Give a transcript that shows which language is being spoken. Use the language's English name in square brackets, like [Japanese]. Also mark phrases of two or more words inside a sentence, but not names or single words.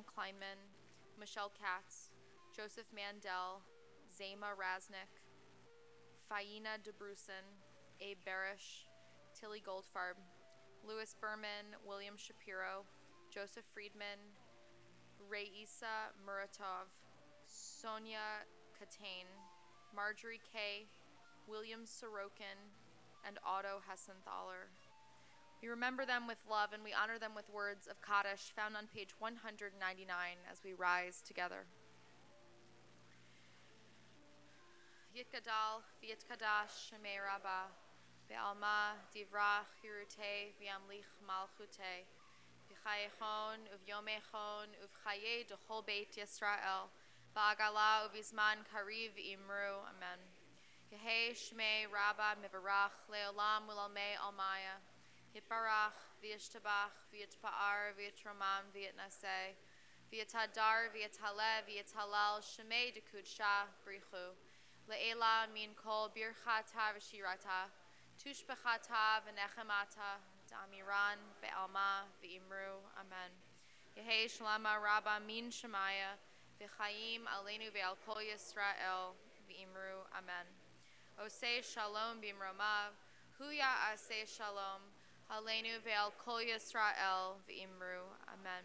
[English] Kleinman, Michelle Katz, Joseph Mandel, Zema Raznick, Faina DeBrusen, Abe Barish, Tilly Goldfarb, Louis Berman, William Shapiro, Joseph Friedman, Reisa Muratov, Sonia Katane, Marjorie Kay, William Sorokin, and Otto Hessenthaler. We remember them with love and we honor them with words of Kaddish found on page 199 as we rise together. [Aramaic] יתגדל ויתקדש שמיה רבא בעלמא דיברא כרעותה וימליך מלכותה בחייכון וביומיכון ובחיי דכל בית ישראל בעגלא ובזמן קריב אמרו. אמן. יהא שמיה רבא מברך לעלם ולעלמי עלמיא יתברך, וישתבח, ויתפאר, ויתרומם, ויתנשא, ויתהדר, ויתעלה, ויתהלל, שמיה דקודשא, בריכו, לעלא מן כל ברכתא ושירתא, תשבחתא ונחמתא, דאמירן, בעלמא, ואמרו, אמן. יהא שלמא רבא מן שמיא, [Hebrew] וחיים עלינו ועל כל ישראל, [Aramaic] ואמרו, אמן. [Hebrew] עושה שלום במרומיו, הוא יעשה שלום, עלינו ועל כל ישראל ואמרו. Amen.